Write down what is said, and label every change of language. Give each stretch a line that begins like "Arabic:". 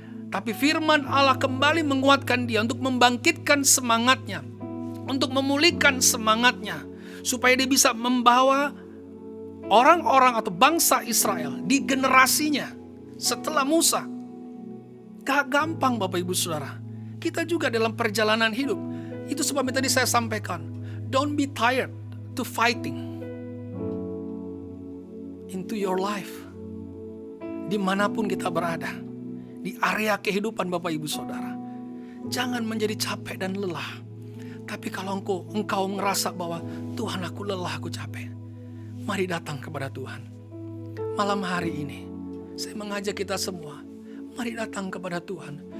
Indonesian: Tapi firman Allah kembali menguatkan dia untuk membangkitkan semangatnya, untuk memulihkan semangatnya, supaya dia bisa membawa orang-orang atau bangsa Israel di generasinya setelah Musa. Gak gampang Bapak Ibu Saudara. Kita juga dalam perjalanan hidup. Itu sebabnya tadi saya sampaikan,
English: don't be tired to fighting into your life.
Indonesian: Dimanapun kita berada, di area kehidupan Bapak Ibu Saudara, jangan menjadi capek dan lelah. Tapi kalau engkau ngerasa bahwa Tuhan, aku lelah, aku capek, mari datang kepada Tuhan. Malam hari ini saya mengajak kita semua, mari datang kepada Tuhan.